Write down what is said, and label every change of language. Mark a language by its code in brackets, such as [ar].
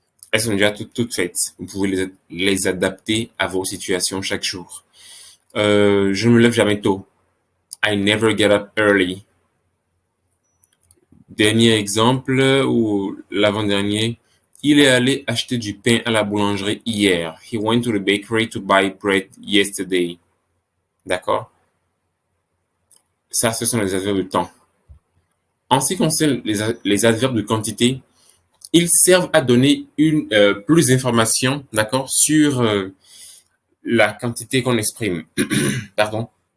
[fr] Elles sont déjà toutes faites. Vous pouvez les adapter à vos situations chaque jour. Je ne me lève jamais tôt. [en] I never get up early. [fr] Dernier exemple, ou l'avant-dernier, il est allé acheter du pain à la boulangerie hier. [en] He went to the bakery to buy bread yesterday. [fr] D'accord? Ça, ce sont les adverbes de temps. En ce qui concerne les adverbes de quantité, ils servent à donner plus d'informations, d'accord, sur la quantité qu'on exprime. Pardon.